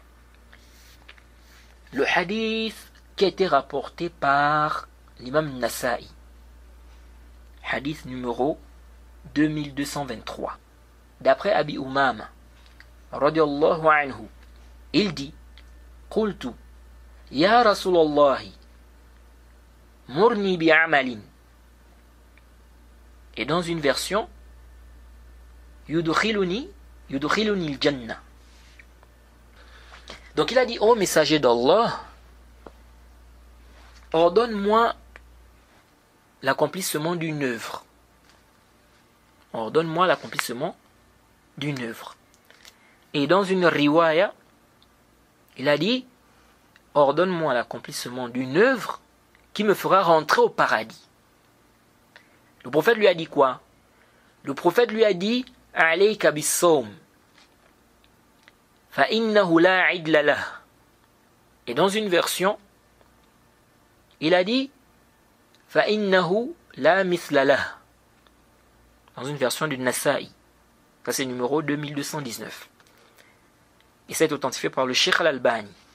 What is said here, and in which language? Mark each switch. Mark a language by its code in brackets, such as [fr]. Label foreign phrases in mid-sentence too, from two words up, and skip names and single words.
[fr] le hadith qui a été rapporté par l'imam Nasa'i, hadith numéro 2223, d'après Abi Umama, [ar] رضي الله عنه, [fr] il dit: [ar] قلت يا رسول الله مرني بعمل. [fr] Et dans une version, [ar] يدخلني الجنة. [fr] Donc il a dit: ô messager d'Allah, ordonne-moi l'accomplissement d'une œuvre. Ordonne-moi l'accomplissement d'une œuvre. Et dans une riwaya, il a dit, ordonne-moi l'accomplissement d'une œuvre qui me fera rentrer au paradis. Le prophète lui a dit quoi? Le prophète lui a dit, [ar] عليك بالصوم فإنه لا عدل له. [fr] Et dans une version, il a dit, [ar] فإنه لا مثل له. [fr] Dans une version du Nasa'i. Ça c'est numéro 2219. Et c'est authentifié par le Cheikh Al-Albani.